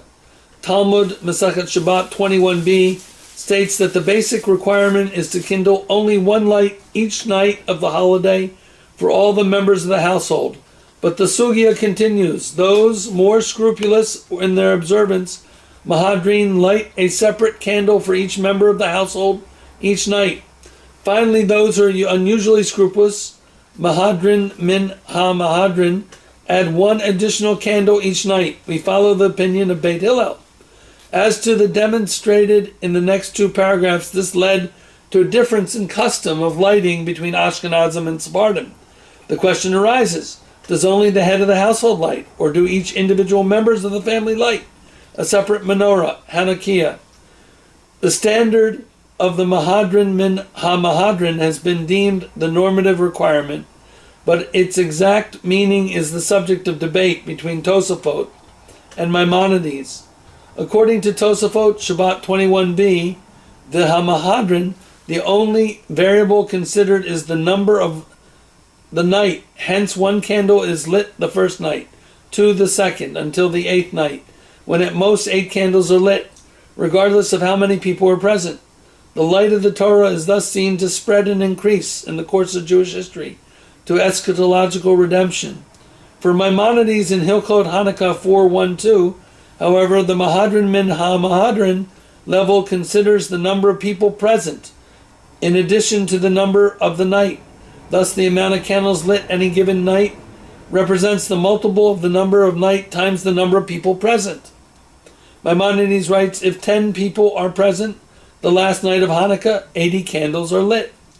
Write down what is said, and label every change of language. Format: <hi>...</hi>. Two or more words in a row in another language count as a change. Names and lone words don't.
<en>Talmud Masachet Shabbat 21b states that the basic requirement is to kindle only one light each night of the holiday for all the members of the household. But the sugya continues. Those more scrupulous in their observance, Mahadrin, light a separate candle for each member of the household each night. Finally, those who are unusually scrupulous,</en> <he>Mahadrin min ha-Mahadrin,</he> <en>add one additional candle each night. We follow the opinion of Beit Hillel. As to the demonstrated in the next two paragraphs, this led to a difference in custom of lighting between Ashkenazim and Sephardim. The question arises, does only the head of the household light, or do each individual members of the family light a separate menorah, Hanukkah? The standard of the</en> <he>Mahadrin min ha-Mahadrin</he> <en>has been deemed the normative requirement, but its exact meaning is the subject of debate between Tosafot and Maimonides. According to Tosafot, Shabbat 21b, the ha-Mahadrin, the only variable considered is the number of the night. Hence, one candle is lit the first night, two the second, until the eighth night, when at most 8 candles are lit, regardless of how many people are present. The light of the Torah is thus seen to spread and increase in the course of Jewish history to eschatological redemption. For Maimonides in Hilchot Hanukkah 4.1.2, however, the</en> <he>Mahadrin min ha-Mahadrin</he> <en>level considers the number of people present, in addition to the number of the night. Thus, the amount of candles lit any given night represents the multiple of the number of night times the number of people present. Maimonides writes, if 10 people are present the last night of Hanukkah, 80 candles are lit.</en>